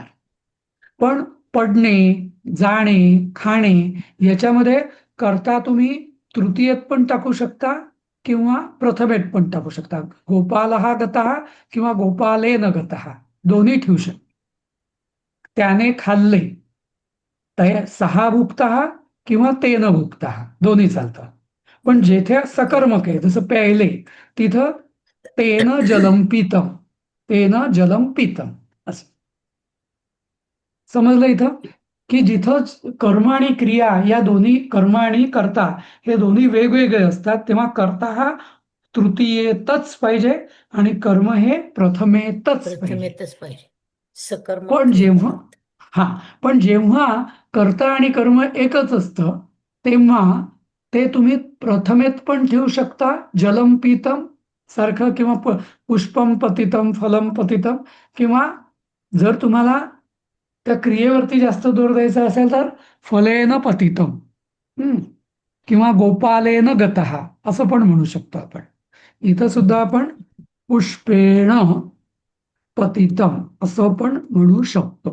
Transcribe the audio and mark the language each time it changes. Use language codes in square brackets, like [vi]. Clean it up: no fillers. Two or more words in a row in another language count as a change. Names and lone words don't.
[mr] पण पडणे, जाणे, खाणे याच्यामध्ये कर्ता तुम्ही तृतीयेत पण टाकू शकता किंवा प्रथमेत पण टाकू शकता. [sa] गोपालहा गतः [mr] किंवा [sa] गोपालेन गतः [mr] दोन्ही ठेवू शकता. त्याने खाल्ले, [sa] सहा भुक्तः [mr] किंवा [sa] तेन भुक्तः [mr] दोन्ही चालतं. पण जेथे सकर्मक आहे, जसं प्यायले, तिथं [sa] तेन जलम पीतम, तेन जलम पीतम [mr] असं. समजलं इथं? की जिथं कर्म आणि क्रिया या दोन्ही, कर्म आणि कर्ता हे दोन्ही वेगवेगळे असतात, तेव्हा कर्ता हा तृतीयेतच पाहिजे आणि कर्म हे प्रथमेतच पाहिजे. प्रथमेतच पाहिजे. सकर्मक पण जेव्हा क्रियेपर्यंत. पण जेव्हा कर्ता आणि कर्म एकच असतं, तेव्हा ते तुम्ही प्रथमेत पण ठेवू शकता, [sa] जलम पीतम [mr] सारखं, किंवा [sa] पुष्पम पतितम फलम पतितम, [mr] किंवा जर तुम्हाला त्या क्रियेवरती जास्त जोर द्यायचा असेल तर [sa] फलेन पतितम, [mr] किंवा [sa] गोपालेन गतः [mr] असं पण म्हणू शकतो आपण. इथं सुद्धा आपण [sa] पुष्पेण पतितम [mr] असं पण म्हणू शकतो.